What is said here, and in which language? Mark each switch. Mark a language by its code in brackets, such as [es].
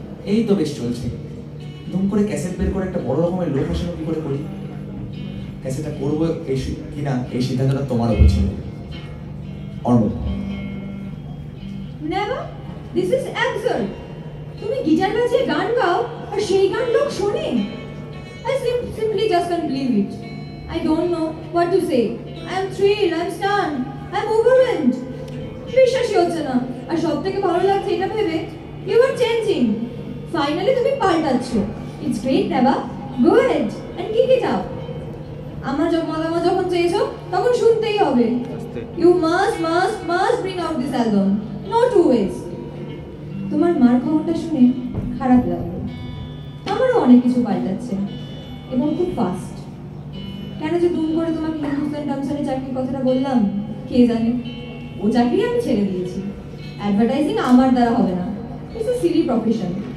[bn] এই তো বেশ চলছে, দুম করে ক্যাসেট বের করে একটা বড় রকমের লোক হাসানো কি করে করি? ক্যাসেটটা করবো কিনা এই সিদ্ধান্তটা তোমার উপর ছিল। Arnab, [en] Never, this is absurd. [bn] তুমি গিটার বাজিয়ে গান গাও আর সেই গান লোক শোনে। [en] I simply just can't believe it. I don't know what to say. I am thrilled, I am stunned, I am overwhelmed. [bn] বিশ্বাসই হচ্ছে না। আর সব থেকে ভালো লাগছে এটা ভেবে, [en] you are changing. [bn] Finally তুমি পাল্টাচ্ছ। [en] It's great, Neva. Go ahead and kick it out. [bn] আমার মতামত যখন চেয়েছো তখন শুনতেই হবে। [en] You must bring out this album. No two ways. [bn] তোমার মার খবরটা শুনে খারাপ লাগলো। আমারও অনেক কিছু পাল্টাচ্ছে এবং খুব ফাস্ট। কেন যে দুম করে তোমাকে হিন্দুস্তান টাইমসের চাকরির কথাটা বললাম কে জানে। ও চাকরি আমি ছেড়ে দিয়েছি। অ্যাডভার্টাইজিং আমার দ্বারা হবে না, [en] It's a silly profession.